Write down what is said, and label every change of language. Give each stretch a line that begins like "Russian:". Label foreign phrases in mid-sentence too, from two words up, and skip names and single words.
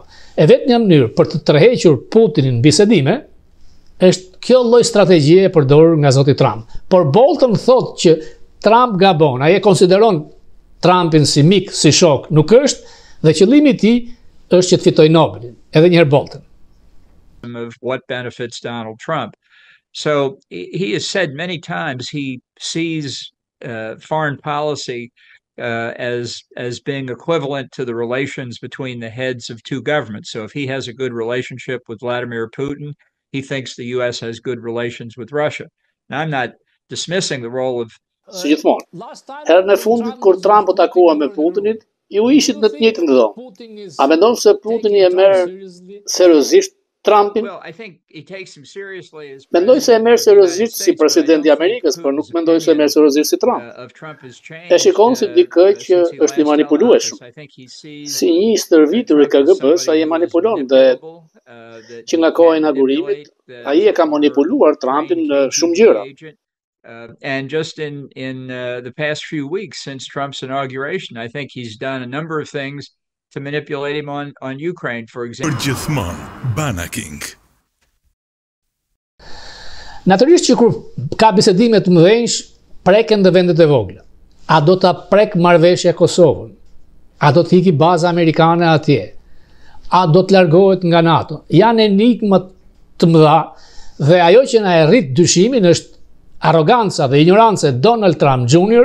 Albanian: E vetmja mënyrë për të tërhequr Putinin në bisedime është kjo lloj strategjie e përdorur nga zoti Trump. Por Bolton thotë që Trump gabon, ai e konsideron Trumpin si mik, si shok, nuk është, dhe qëllimi i tij është që të fitojë Nobelin. Edhe një herë Bolton.
English: Of what benefits Donald Trump. So he has said many times he sees foreign policy as being equivalent to the relations between the heads of two governments. So if he has a good relationship with Vladimir Putin, he thinks the US has good relations with Russia. Now, I'm not dismissing the role of...
Albanian: Si gjithmonë, herën e fundit kur Trump u takua me Putinit, ju ishit në të njëjtën dhomë. A mendon se Putini e merr seriozisht Trumpin? Mendoj se e merr seriozisht si presidenti i Amerikës, por nuk mendoj se e merr seriozisht si Trump. E shikon si dikë që është i manipulueshëm. Si një stërvitur i KGB-s, ai e manipulon dhe që nga koha e inaugurimit, ai e ka manipuluar Trumpin në shumë gjëra.
English: And just in the past few weeks since Trump's inauguration, I think he's done a number of things to manipulate him on Ukraine, for example.
Albanian: Gjithmonë Banaking. Natyrisht që kur ka bisedime të mëdhenj, preken dhe vendet e vogla. A do ta prek marrëveshja Kosovën? A do të hiki baza amerikane atje? A do të largohet nga NATO? Janë enigma të mëdha dhe ajo që na e rrit dyshimin është arroganca dhe ignoranca e Donald Trump Jr.